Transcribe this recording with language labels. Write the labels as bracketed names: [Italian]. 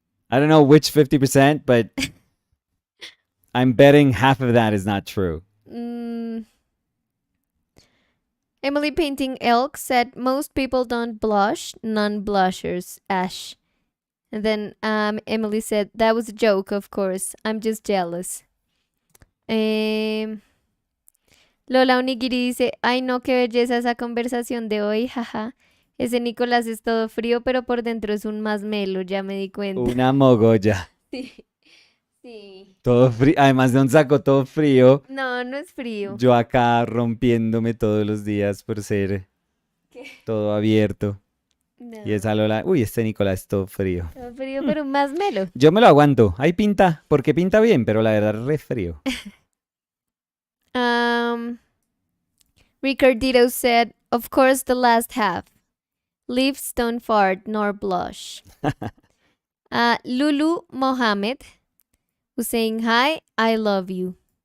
[English] I don't know which 50%, but I'm betting half of that is not true. Mm, Emily Painting Elk said, most people don't blush, non blushers, Ash. And then Emily said, that was a joke, of course. I'm just jealous. [Spanish] Lola Onigiri dice, ay no, qué belleza esa conversación de hoy, jaja. Ese Nicolás es todo frío, pero por dentro es un más melo, ya me di cuenta. Una mogolla. Sí, sí. Todo frío. Además de un saco todo frío. No, no es frío. Yo acá rompiéndome todos los días por ser ¿Qué? todo abierto. No. Y esa Lola, uy, este Nicolás es todo frío. Todo frío, pero un más melo. Yo me lo aguanto. Ahí pinta, porque pinta bien, pero la verdad es re frío. [English] Ricardito said, of course the last half. Lips don't fart nor blush. Lulu Mohammed was saying, hi, I love you.